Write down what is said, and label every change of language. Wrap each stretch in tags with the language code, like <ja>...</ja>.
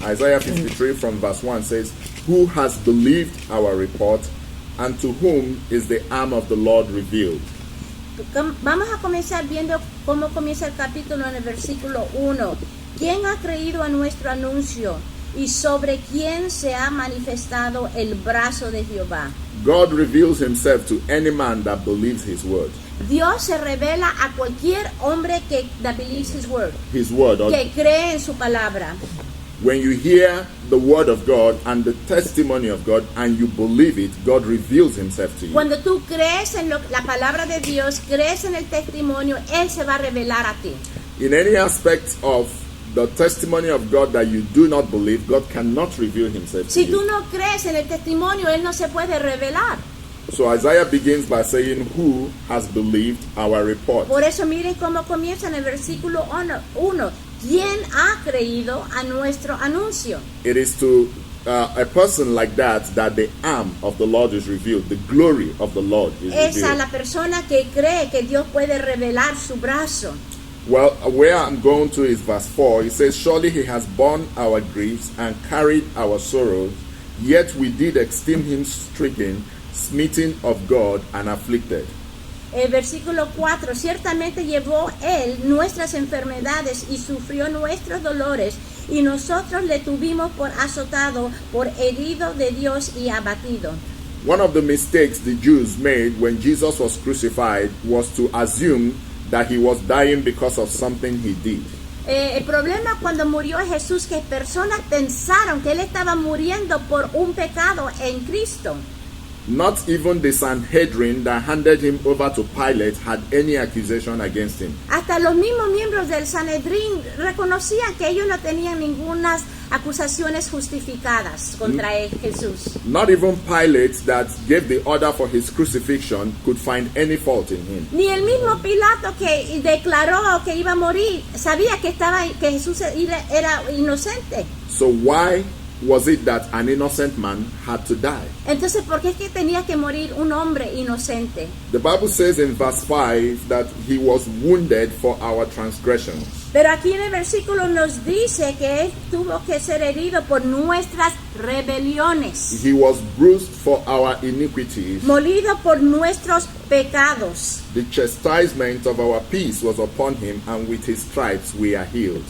<en>Isaiah 53 from verse 1 says, "Who has believed our report, and to whom is the arm of the Lord revealed?"</en> <es>Vamos a comenzar viendo cómo comienza el capítulo en el versículo 1. ¿Quién ha creído a nuestro anuncio? ¿Y sobre quién se ha manifestado el brazo de Jehová?</es> <en>God reveals Himself to any man that believes His word.</en> <es>Dios se revela a cualquier hombre que</es> <en>that believes his word, His word.</en> <es>que cree en su palabra.</es> <en>When you hear the word of God and the testimony of God and you believe it, God reveals Himself to you.</en> <es>Cuando tú crees en la palabra de Dios, crees en el testimonio, Él se va a revelar a ti.</es> <en>In any aspect of the testimony of God that you do not believe, God cannot reveal Himself to</en> <es>Si tú</es> <en>you.</en> <es>no crees en el testimonio, Él no se puede revelar.</es> <en>So Isaiah begins by saying, "Who has believed our report?"</en> <es>Por eso miren cómo comienza en el versículo 1. ¿Quién ha creído a nuestro anuncio?</es> <en>It is to a person like that the arm of the Lord is revealed, the glory of the Lord is</en> <es>Es a</es> <en>revealed.</en> <es>la persona que cree que Dios puede revelar su brazo.</es> <en>Well, where I'm going to is verse 4. It says, "Surely He has borne our griefs and carried our sorrows, yet we did esteem Him stricken, smitten of God, and afflicted."</en> <es>El versículo 4, ciertamente llevó Él nuestras enfermedades y sufrió nuestros dolores, y nosotros le tuvimos por azotado, por herido de Dios y abatido.</es> <en>One of the mistakes the Jews made when Jesus was crucified was to assume that He was dying because of something He did.</en> <es>El problema cuando murió Jesús, que personas pensaron que Él estaba muriendo por un pecado en Cristo.</es> <en>Not even the Sanhedrin that handed Him over to Pilate had any accusation against Him.</en> <es>Hasta los mismos miembros del Sanedrín reconocían que ellos no tenían ninguna acusaciones justificadas contra Jesús.</es> <en>Not even Pilate that gave the order for His crucifixion could find any fault in Him.</en> <es>Ni el mismo Pilato que declaró que iba a morir sabía que Jesús era inocente.</es> <en>So why was it that an innocent man had to die?</en> <es>Entonces, ¿por qué es que tenía que morir un hombre inocente?</es> <en>The Bible says in verse 5 that He was wounded for our transgressions.</en> <es>Pero aquí en el versículo nos dice que Él tuvo que ser herido por nuestras rebeliones,</es> <en>He was bruised for our iniquities.</en> <es>molido por nuestros pecados.</es> <en>The chastisement of our peace was upon Him, and with His stripes we are healed.</en>